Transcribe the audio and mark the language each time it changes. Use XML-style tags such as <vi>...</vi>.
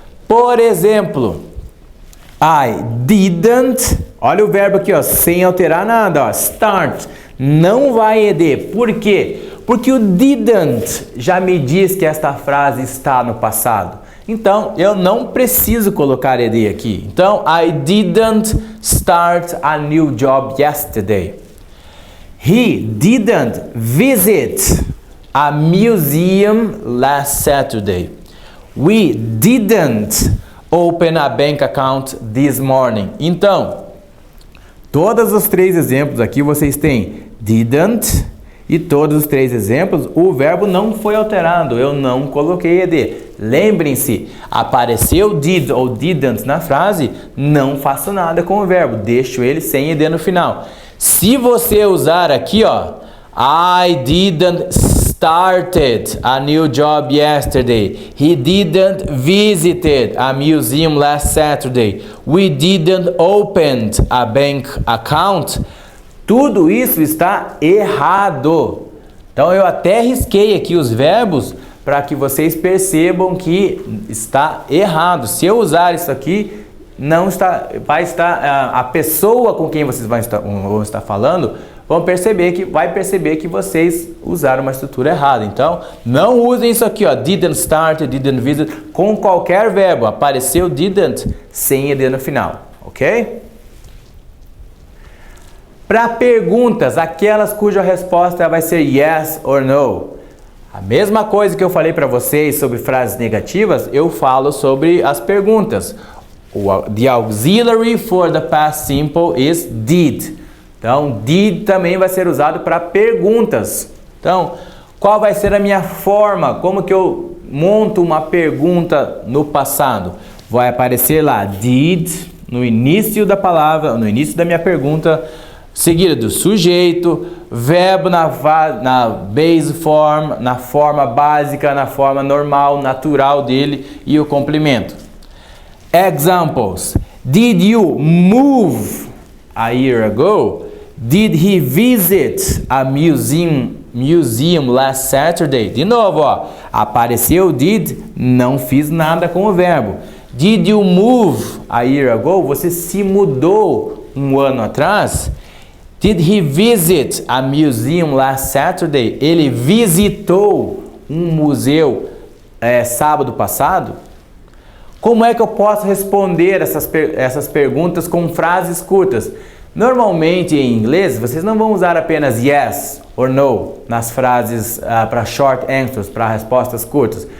<pt>Por exemplo,</pt> <en>I didn't,</en> <pt>olha o verbo aqui, ó, sem alterar nada, ó, start, não vai ed. Por quê? Porque o didn't já me diz que esta frase está no passado. Então, eu não preciso colocar ed aqui.</pt> <en>Então, I didn't start a new job yesterday. He didn't visit a museum last Saturday. We didn't open a bank account this morning.</en> <pt>Então, todos os três exemplos aqui vocês têm didn't e todos os três exemplos o verbo não foi alterado, eu não coloquei ed. Lembrem-se, apareceu did ou didn't na frase, não faço nada com o verbo, deixo ele sem ed no final. Se você usar aqui, ó,</pt> <en>I didn't started a new job yesterday. He didn't visited a museum last Saturday. We didn't open a bank account.</en> <pt>Tudo isso está errado. Então eu até risquei aqui os verbos para que vocês percebam que está errado. Se eu usar isso aqui, não está, vai estar a pessoa com quem vocês vão estar falando vai perceber que vocês usaram uma estrutura errada. Então, não usem isso aqui, ó, didn't start, didn't visit, com qualquer verbo. Apareceu didn't sem ed no final, ok? Para perguntas, aquelas cuja resposta vai ser</pt> <en>yes or no.</en> <pt>A mesma coisa que eu falei para vocês sobre frases negativas, eu falo sobre as perguntas.</pt> <en>The auxiliary for the past simple is did.</en> <pt>Então, did também vai ser usado para perguntas. Então, qual vai ser a minha forma? Como que eu monto uma pergunta no passado? Vai aparecer lá, did, no início da palavra, no início da minha pergunta, seguido do sujeito, verbo na</pt> <en>base form,</en> <pt>na forma básica, na forma normal, natural dele e o complemento.</pt> <en>Examples. Did you move a year ago? Did he visit a museum last Saturday?</en> <pt>De novo, ó, apareceu did, não fiz nada com o verbo.</pt> <en>Did you move a year ago?</en> <pt>Você se mudou um ano atrás?</pt> <en>Did he visit a museum last Saturday?</en> <pt>Ele visitou um museu sábado passado? Como é que eu posso responder essas perguntas com frases curtas? Normalmente em inglês, vocês não vão usar apenas</pt> <en>yes or no</en> <pt>nas frases para</pt> <en>short answers,</en> <pt>para respostas curtas.</pt>